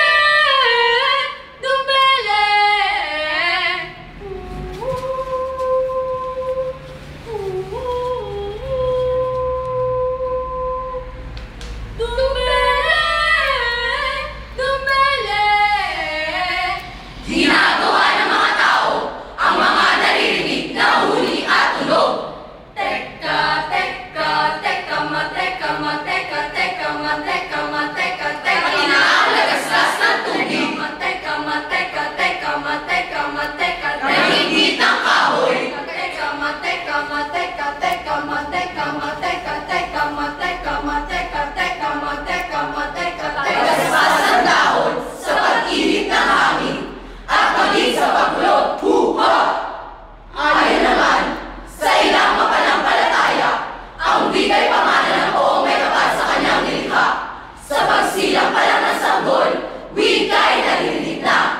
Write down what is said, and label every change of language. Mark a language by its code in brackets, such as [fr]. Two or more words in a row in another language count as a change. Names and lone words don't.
[tl] Dumbele! Dumbele! Dumbele! Ginagawa ng mga tao ang mga naririnig na huni at tunog. Teka, teka, teka, mateka, mateka, teka, mateka, mateka, teka, Kinakalagaslas ng tubig, mateka, mateka, teka, mateka, mateka, nahigit ng kahoy, teka, mateka, mateka, teka, mateka, mateka, teka, mateka, mateka, teka, mateka, mateka, tagaspas ng dahon sa pag-init ng hangin, at maging sa pagulot, huha! Ayon naman, sa ilang mapanampalataya, ang wika'y pamana ng poong may kapal sa kanyang nilikha. Sa pagsilang pa lang ng sanggol, wika'y naririnig na.